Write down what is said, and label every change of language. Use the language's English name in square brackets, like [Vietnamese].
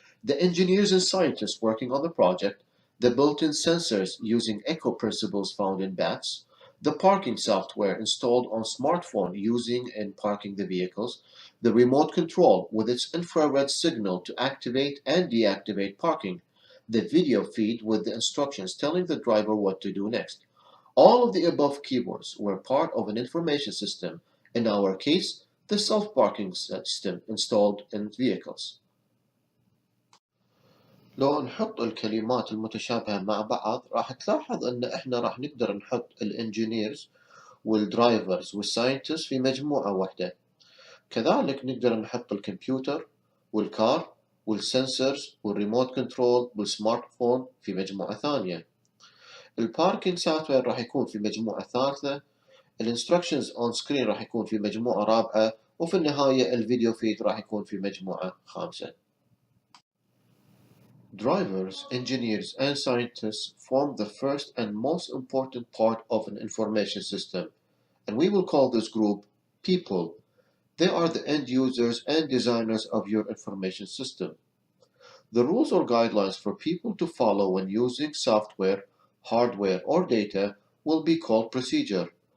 [English] The engineers and scientists working on the project, the built-in sensors using eco principles found in bats, the parking software installed on smartphone using in parking the vehicles, the remote control with its infrared signal to activate and deactivate parking, the video feed with the instructions telling the driver what to do next. All of the above keywords were part of an information system, in our case, the self-parking system installed in vehicles. [Arabic] لو نحط الكلمات المتشابهة مع بعض راح تلاحظ ان احنا راح نقدر نحط الانجينيرز والدرايفرز والساينتست في مجموعة واحدة. كذلك نقدر نحط الكمبيوتر والكار والسنسرز والريموت كنترول والسمارت فون في مجموعة ثانية. الباركينج سوفتوير راح يكون في مجموعة ثالثة، الانستركشنز اون سكرين راح يكون في مجموعة رابعة، وفي النهاية الفيديو فيد راح يكون في مجموعة خامسة. [English] Drivers, engineers, and scientists form the first and most important part of an information system, and we will call this group people. They are the end users and designers of your information system. The rules or guidelines for people to follow when using software, hardware, or data will be called procedure.